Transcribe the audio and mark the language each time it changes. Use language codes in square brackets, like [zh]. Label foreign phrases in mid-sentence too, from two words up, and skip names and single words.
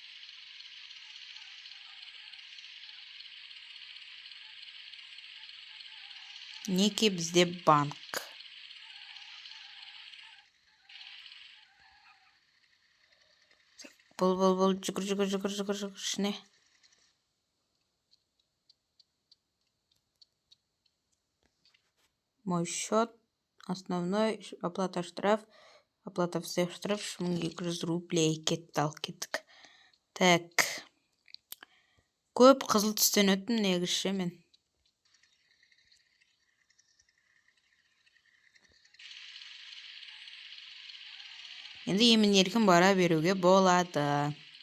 [kk] Неке бізде банк. Бұл, жүгір, ішіне. [ru] Мой счет, основной, оплата штраф, оплата всех штраф, 1200 рублей. [kk] Кеттік. Так. Көп қызыл түстен өттім негізше мен. Енді емін еркін бара беруге болады.